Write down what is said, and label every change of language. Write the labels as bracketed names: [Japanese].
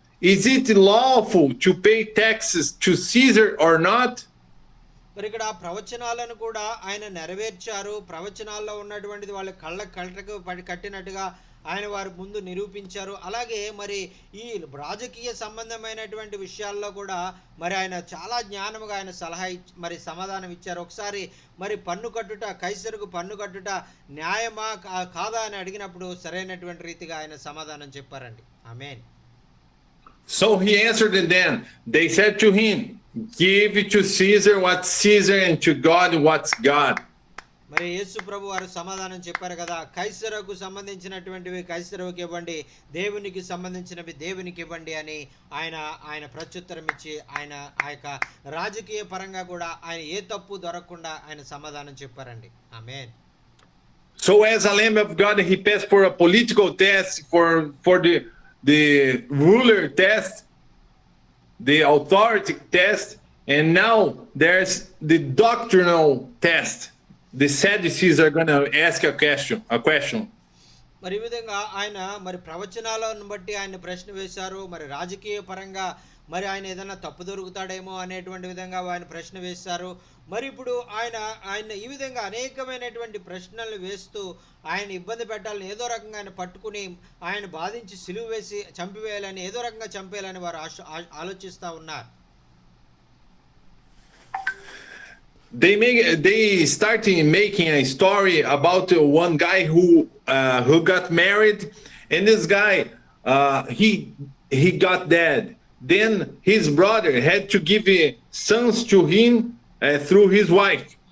[English] Is it lawful to pay taxes to Caesar or not? [Telugu] మరి ఇక్కడ ప్రవచనాలను కూడా ఆయన నెరవేర్చారు. ప్రవచనాల్లో ఉన్నటువంటిది వాళ్ళ కళ్ళకు కట్టినట్టుగా ఆయన వారి ముందు నిరూపించారు. అలాగే మరి ఈ రాజకీయ సంబంధమైనటువంటి విషయాల్లో కూడా మరి ఆయన చాలా జ్ఞానముగా ఆయన సలహా మరి సమాధానం ఇచ్చారు. ఒకసారి మరి పన్ను కట్టుట, కైసరుకు పన్ను కట్టుట న్యాయమా కాదా అని అడిగినప్పుడు సరైనటువంటి రీతిగా ఆయన సమాధానం చెప్పారండి. ఆమేన్. [English] So he answered them. They said to him, give to Caesar what's Caesar and to God what's God. [Telugu] మరి యేసు ప్రభు వారు సమాధానం చెప్పారు కదా, కైసరుకు సంబంధించినటువంటివి కైసరుకు ఇవ్వండి, దేవునికి సంబంధించినవి దేవునికి ఇవ్వండి అని ఆయన ప్రత్యుత్తరం ఇచ్చి ఆయన ఆ యొక్క రాజకీయ పరంగా కూడా ఆయన ఏ తప్పు దొరకకుండా ఆయన సమాధానం చెప్పారండి. ఆమేన్. [English] So as a lamb of God, he passed for a political test, for the ruler test, the authority test, and now there's the doctrinal test. The Sadducees are going to ask a question. [Telugu] మరి ఈ విధంగా ఆయన మరి ప్రవచనాలను బట్టి ఆయన ప్రశ్న వేశారు. మరి రాజకీయ పరంగా మరి ఆయన ఏదైనా తప్పు దొరుకుతాడేమో అనేటువంటి విధంగా ఆయన ప్రశ్న వేశారు. మరి ఇప్పుడు ఆయన ఈ విధంగా అనేకమైనటువంటి ప్రశ్నలు వేస్తూ ఆయన ఇబ్బంది పెట్టాలని, ఏదో రకంగా ఆయన పట్టుకుని ఆయన బాధించి సిలువ వేసి చంపివేయాలని, ఏదో రకంగా చంపేయాలని వారు ఆలోచిస్తూ ఉన్నారు. [English] They started making a story about one guy who got married, and this guy he got dead. Then his brother had to give sons to him through his wife.